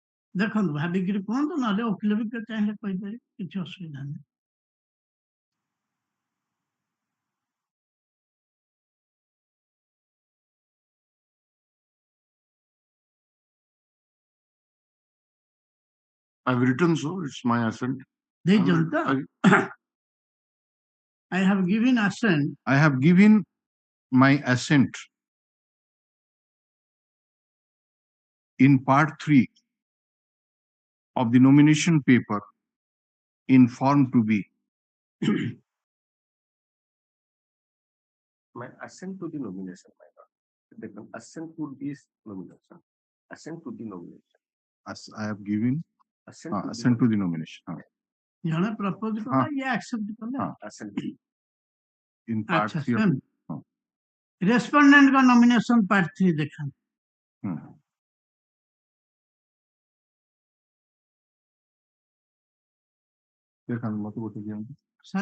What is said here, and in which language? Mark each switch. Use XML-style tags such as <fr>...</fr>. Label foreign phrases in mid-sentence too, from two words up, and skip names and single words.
<or>ଦେଖନ୍ତୁ ଭାବିକିରି କୁହନ୍ତୁ, ନହେଲେ ଓକିଲ ବି ଚାହିଁଲେ କହିପାରିବେ, କିଛି ଅସୁବିଧା ନାହିଁ।</or> <en>I've written so, it's my assent.</en> <or>ଦେଇଛନ୍ତି ତ?</or> <en>I have given assent I have given my assent in part 3 of the nomination paper in form to be. My assent to the nomination, my lord. They can assent to this nomination. Assent to the nomination. As I have given Assent to assent to the nomination</en> <or>ଜଣେ ପ୍ରପୋଜ କଲା, ଇଏ ଆକ୍ସେପ୍ଟ କଲେ।</or> <en>assent. in part</en> <or>ଆଚ୍ଛା,</or> <en>3 of.</en> <or>ରେସ୍ପଣ୍ଡେଣ୍ଟଙ୍କ ନମିନେସନ ପାର୍ଟ 3 ଦେଖାନ୍ତୁ। ଦେଖାନ୍ତୁ ମତେ ଗୋଟେ ଦିଅନ୍ତୁ। ସାର୍</or>